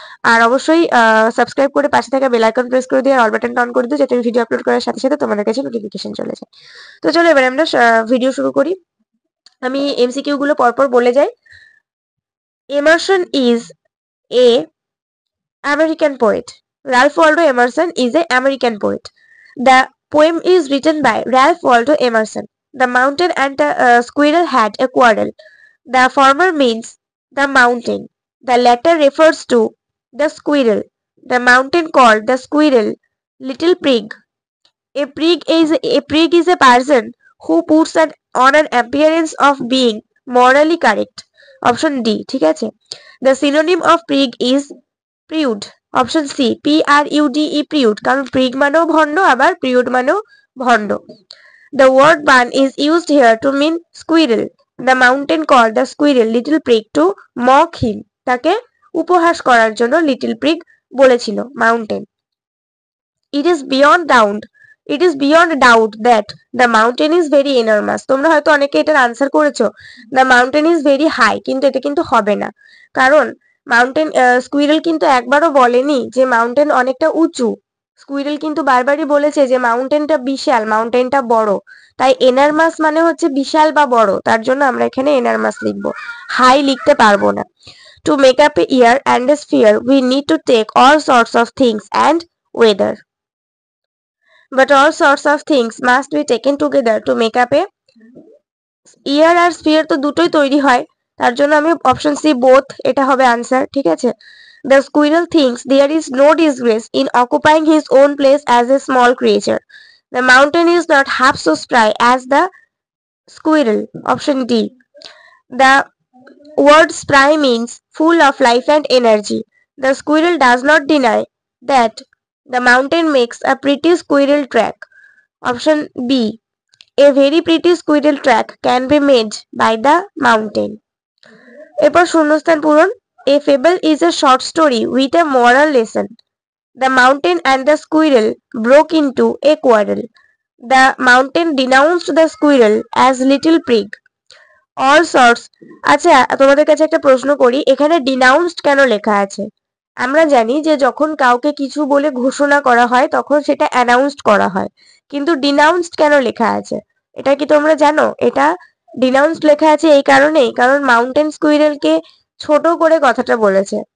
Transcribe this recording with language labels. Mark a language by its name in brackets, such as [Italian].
[Bangla] আর অবশ্যই সাবস্ক্রাইব করে পাশে থাকা বেল আইকন প্রেস করে দিয়ে অল বাটনটা অন করে দিও, যাতে আমি ভিডিও আপলোড করার সাথে সাথে তোমাদের কাছে নোটিফিকেশন চলে যায়। তো চলো এবার আমরা ভিডিও শুরু করি। আমি এমসিকিউ গুলো পরপর বলে যাই। [English] Emerson is a American poet. Ralph Waldo Emerson is an American poet. The poem is written by Ralph Waldo Emerson. The mountain and the squirrel had a quarrel. The former means the mountain. The latter refers to the squirrel. The mountain called the squirrel little prig. A prig is a person who puts on an appearance of being morally correct. Option D. [Bangla] ঠিক আছে? [English] The synonym of prig is prude. [Bangla] Option C, PRUDE, প্রিউড, কারণ prig মানেও ভণ্ড, আবার প্রিউড মানেও ভণ্ড। [English] The word bun is used here to mean squirrel. The mountain called the squirrel little prig to mock him. [Bangla] তাকে উপহাস করার জন্য লিটল প্রিগ বলেছিল mountain. [English] It is beyond doubt that the mountain is very enormous. [Bangla] তোমরা হয়তো অনেকে এটার answer করেছো [English] the mountain is very high, [Bangla] কিন্তু এটা কিন্তু হবে না, কারণ মাউন্টেন স্কুইরেল কিন্তু একবারও বলেনি যে মাউন্টেন অনেকটা উঁচু। স্কুইরেল কিন্তু বারবারই বলেছে যে মাউন্টেনটা বিশাল, মাউন্টেনটা বড়। তাই এনারমাস মানে হচ্ছে বিশাল বা বড়, তার জন্য আমরা এখানে এনারমাস লিখবো, হাই লিখতে পারবো না। [English] To make up a year and a sphere we need to take all sorts of things and weather. But all sorts of things must be taken together to make up a year [Bangla] আর sphere, তো দুটোই তৈরি হয়, তার জন্য আমি option C both, এটা হবে answer. ঠিক আছে? [English] The squirrel thinks there is no disgrace in occupying his own place as a small creature. The mountain is not half so spry as the squirrel. Option D. The word spry means full of life and energy. The squirrel does not deny that the mountain makes a pretty squirrel track. Option B. A very pretty squirrel track can be made by the mountain. [Bangla] এরপর শূন্যস্থান পূরণ। [English] A fable is a short story with a moral lesson. The mountain and the squirrel broke into a quarrel. The mountain denounced the squirrel as little prig. All sorts. [Bangla] আচ্ছা, তোমাদের কাছে একটা প্রশ্ন করি, এখানে denounced কেন লেখা আছে? আমরা জানি যে যখন কাউকে কিছু বলে ঘোষণা করা হয় তখন সেটা অ্যানাউন্সড করা হয়, কিন্তু denounced কেন লেখা আছে এটা কি তোমরা জানো? এটা denounced লেখা আছে এই কারণেই, কারণ মাউন্টেন স্কুইরেলকে ছোট করে কথাটা বলেছে।